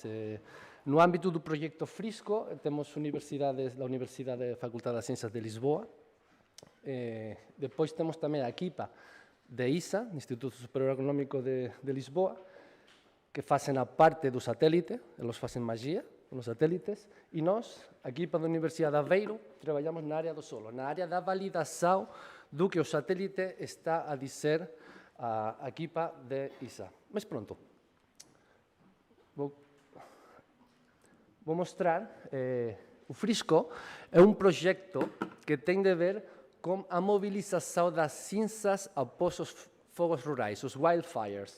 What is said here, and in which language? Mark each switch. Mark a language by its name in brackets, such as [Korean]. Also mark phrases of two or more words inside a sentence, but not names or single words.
[Galician] No ámbito do proxecto Frisco, temos universidades, a Universidade Facultade de Ciencias de Lisboa, depois temos tamén a equipa de ISA, Instituto Superior Agronómico de Lisboa, que facen a parte do satélite, eles facen magia nos satélites, e nós, a equipa da Universidade de Aveiro, traballamos na área do solo, na área [Portuguese] da validação do que o satélite está a dizer a equipa de ISA. Mas pronto, vou mostrar, o Frisco é um proxecto que tem de ver com a mobilização das cinzas após os fogos rurais, os wildfires.